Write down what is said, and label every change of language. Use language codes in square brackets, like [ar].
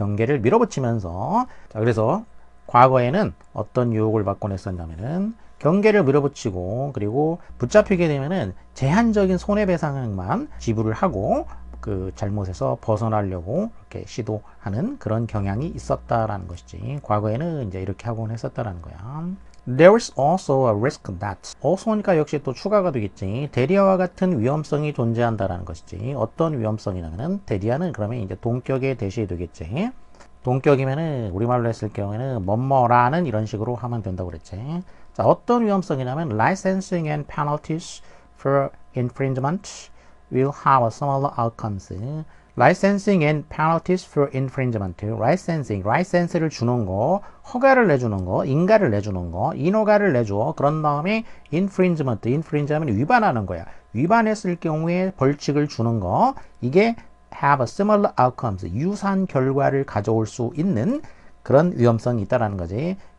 [ko] 경계를 밀어붙이면서. 자, 그래서 과거에는 어떤 유혹을 받곤 했었냐면은 경계를 밀어붙이고 그리고 붙잡히게 되면은 제한적인 손해배상만 지불을 하고 그 잘못에서 벗어나려고 이렇게 시도하는 그런 경향이 있었다라는 것이지. 과거에는 이제 이렇게 하곤 했었다라는 거야. [en] There is also a risk that. [ko] also니까 역시 또 추가가 되겠지. 대리아와 같은 위험성이 존재한다라는 것이지. 어떤 위험성이냐면은 대리아는 그러면 이제 동격의 대시이 되겠지. 동격이면은 우리말로 했을 경우에는 뭐뭐라는 이런 식으로 하면 된다고 그랬지. 자, 어떤 위험성이냐면 [en] licensing and penalties for infringement will have similar outcomes. licensing and penalties for infringement. [ko] licensing, license를 주는 거, 허가를 내주는 거, 인가를 내주는 거, 인허가를 내줘. 그런 다음에 infringement, infringe하면 위반하는 거야. 위반했을 경우에 벌칙을 주는 거, 이게 [en] have similar outcomes, [ko] 유사한 결과를 가져올 수 있는 그런 위험성이 있다라는 거지.